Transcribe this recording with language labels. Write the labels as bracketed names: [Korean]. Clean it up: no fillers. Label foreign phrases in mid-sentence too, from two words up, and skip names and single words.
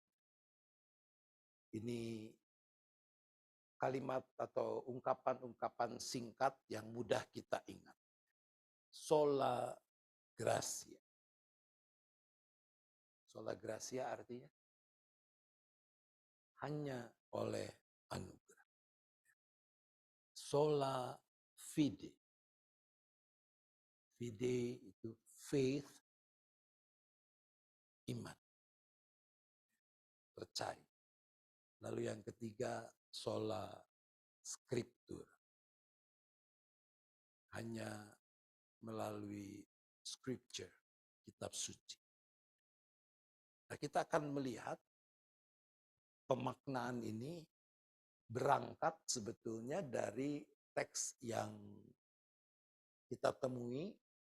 [Indonesian] Ini kalimat atau ungkapan-ungkapan singkat yang mudah kita ingat. [Latin] Sola Gracia. Sola Gracia [Indonesian] artinya hanya oleh anugerah. [Latin] Sola Fide. [Indonesian] Fide itu faith, iman, percaya. Lalu yang ketiga, [Latin] sola scriptura. [Indonesian] Hanya melalui scripture, kitab suci. Nah, kita akan melihat pemaknaan ini berangkat sebetulnya dari teks yang kita temui